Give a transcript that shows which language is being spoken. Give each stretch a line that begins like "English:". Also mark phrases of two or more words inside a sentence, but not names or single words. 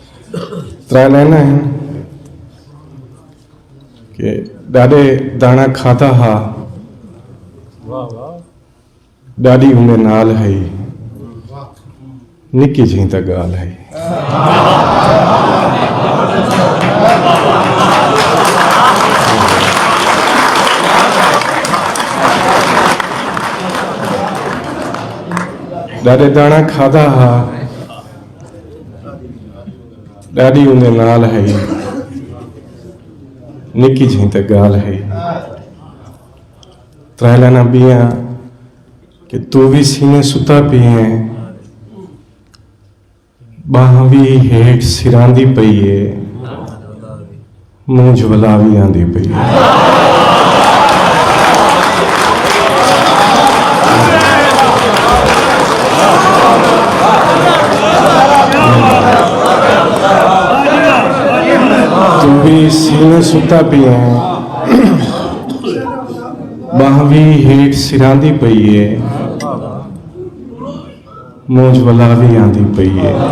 Saraiki: त्रै लाइना हैं कि ॾाढे दाणा खाधा हा, ॾाढी उनजे नाल है, निकी जी त ॻाल्हि है। ॾाढे दाणा खाधा हा, ॾाढी उनजे नाल है, निकी जी त ॻाल्हि है। त्रै लाइना ॿियां कि तू भी सीने सुता पई है, बाह भी हेठ सिरांदी पई है, मुंह ज्वलावी आंदी पई है। तू भी सीने सुता पई है, बाह भी हेठ सिरांदी पई है, मुंह ज्वलावी आंदी पई है।